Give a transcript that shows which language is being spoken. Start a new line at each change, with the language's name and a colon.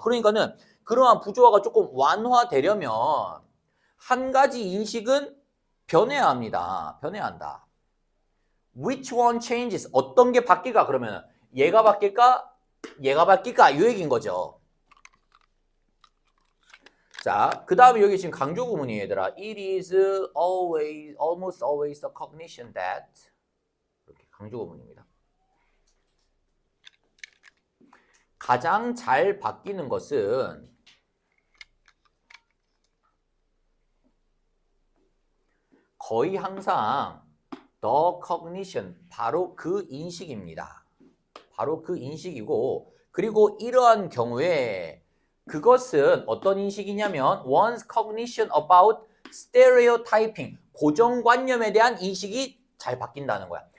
Korean: 그러니까는 그러한 부조화가 조금 완화되려면 한 가지 인식은 변해야 합니다. 변해야 한다.
English: Which one changes?
Korean: 어떤 게 바뀔까? 그러면 얘가 바뀔까? 얘가 바뀔까? 이 얘기인 거죠. 자, 그 다음에 여기 지금 강조 구문이에요, 얘들아.
English: It is always, almost always the cognition that
Korean: 이렇게 강조 구문입니다. 가장 잘 바뀌는 것은 거의 항상 the cognition, 바로 그 인식입니다. 바로 그 인식이고, 그리고 이러한 경우에 그것은 어떤 인식이냐면
English: one's cognition about stereotyping,
Korean: 고정관념에 대한 인식이 잘 바뀐다는 거야.